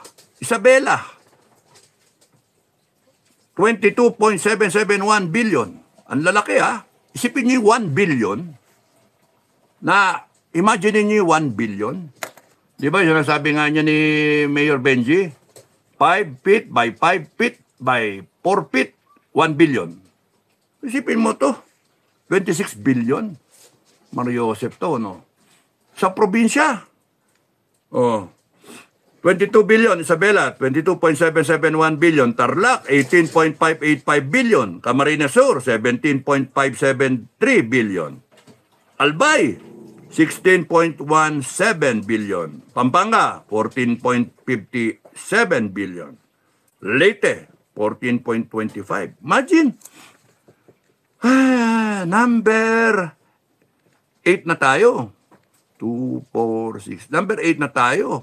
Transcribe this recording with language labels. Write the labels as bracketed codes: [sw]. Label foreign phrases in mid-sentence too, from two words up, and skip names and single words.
[tl] 22.771 billion. Ang lalaki Isipin niyo 1 billion na imagine niyo 1 billion. Di ba yung nasabi nga niya ni Mayor Benji? [en] 5 feet by 5 feet by 4 feet, 1 billion. [tl] Isipin mo to. 26 billion. Mario Joseph to, Sa probinsya. 22 billion, Isabela, 22.771 billion. Tarlac, 18.585 billion. Camarines Sur, 17.573 billion. Albay, 16.17 billion. Pampanga, 14.57 billion. Leyte, 14.25. Imagine. Number 8 na tayo. 2, 4, 6. Number 8 na tayo.